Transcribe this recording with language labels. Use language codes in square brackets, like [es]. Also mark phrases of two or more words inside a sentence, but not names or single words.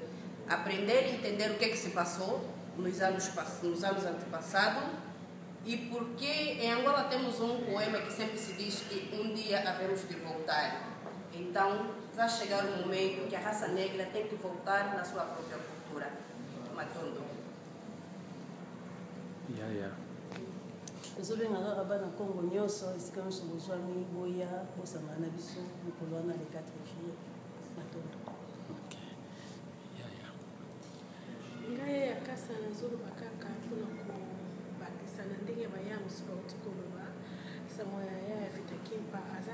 [pt] aprender e entender o que é que se passou nos anos antepassados e porque em Angola temos um poema que sempre se diz que um dia havemos de voltar. Então, vai chegar um momento que a raça negra tem que voltar na sua própria cultura. Matondo. [ln] tozobenga kaka bana Congo nyonso esika nyonso bozwami boya bosangana na biso mokolo wana [fr] le 4 juillet [ln] matondo. ngai yakasa nazoloba kaka mpona kobakisa na ndenge baya mosusu bauti koloba sango ya ya Vita Kimpa aza